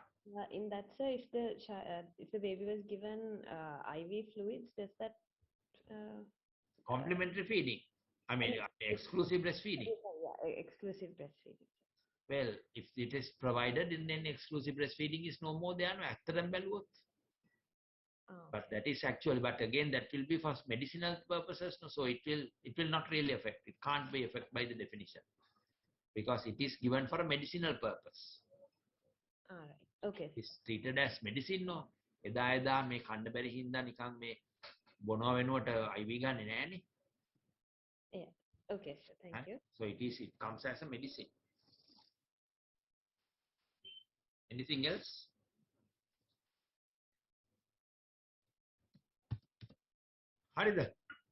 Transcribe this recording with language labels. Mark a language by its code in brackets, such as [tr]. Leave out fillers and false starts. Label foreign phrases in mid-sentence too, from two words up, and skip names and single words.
[en] In that, sir, if the baby was given IV fluids, does that complementary feeding? I mean, exclusive breastfeeding. Yeah, exclusive breastfeeding. Well, if it is provided, then exclusive breastfeeding is no more than [si] ඇත්තටම බැලුවොත්. [en] But that is actually, but again, that will be for medicinal purposes. No, so it will not really affect. It can't be affected by the definition because it is given for a medicinal purpose. All right. Okay. It's treated as medicine. No, [si] එදා මේ කන්න බැරි හින්දා නිකන් මේ බොනවා වෙනුවට IV ගන්නෙ නෑනේ. [en] Yeah. Okay, sir. Thank you. So it comes as a medicine. Anything else? [si] හරිද?